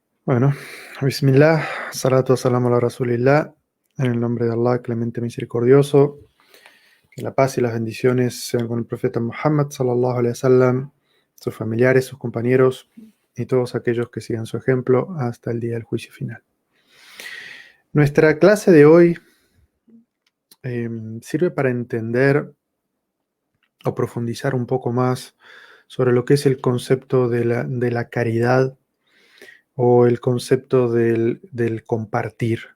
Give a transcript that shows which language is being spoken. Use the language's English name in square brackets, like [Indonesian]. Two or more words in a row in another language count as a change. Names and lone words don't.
[Spanish] Bueno, [Arabic] بسم الله، الصلاة السلام على رسول الله, [Spanish] en el nombre de Allah, clemente misericordioso, que la paz y las bendiciones sean con el profeta Muhammad [Arabic] sallallahu alaihi wasallam, [Spanish] sus familiares, sus compañeros y todos aquellos que sigan su ejemplo hasta el día del juicio final. Nuestra clase de hoy sirve para entender o profundizar un poco más sobre lo que es el concepto de la caridad o el concepto del compartir.